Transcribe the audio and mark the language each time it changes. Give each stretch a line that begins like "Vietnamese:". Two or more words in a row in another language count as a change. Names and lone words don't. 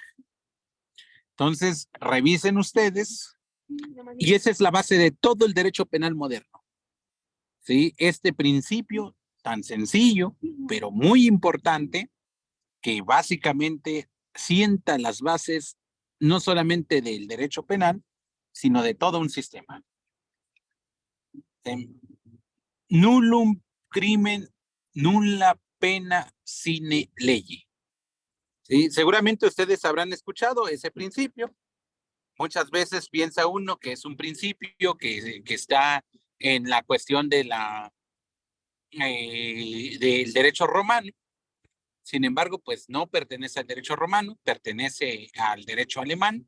Spanish: Entonces, revisen ustedes, y esa es la base de todo el derecho penal moderno. ¿Sí? Este principio tan sencillo, pero muy importante, que básicamente sienta las bases no solamente del derecho penal, sino de todo un sistema.
Latin: Nullum crimen, nulla pena sine lege.
Spanish: ¿Sí? Seguramente ustedes habrán escuchado ese principio. Muchas veces piensa uno que es un principio que está en la cuestión de del derecho romano. Sin embargo, pues no pertenece al derecho romano, pertenece al derecho alemán.